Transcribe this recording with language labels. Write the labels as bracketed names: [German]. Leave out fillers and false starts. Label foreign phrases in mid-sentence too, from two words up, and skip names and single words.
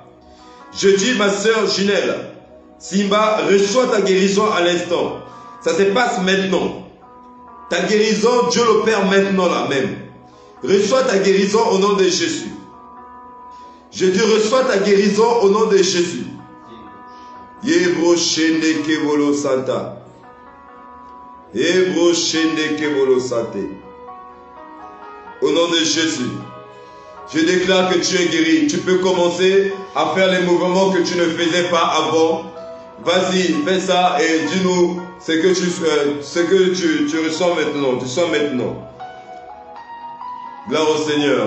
[French] Je dis, ma soeur Ginelle, Simba, reçois ta guérison à l'instant. Ça se passe maintenant. Ta guérison, Dieu l'opère maintenant là même. Reçois ta guérison au nom de Jésus. Je dis, reçois ta guérison au nom de Jésus. Yebro shende kevolo santa. Yebro shende kevolo sante. Au nom de Jésus. Je déclare que tu es guéri. Tu peux commencer à faire les mouvements que tu ne faisais pas avant. Vas-y, fais ça et dis-nous ce que tu ressens maintenant. Tu sens maintenant. Gloire au Seigneur.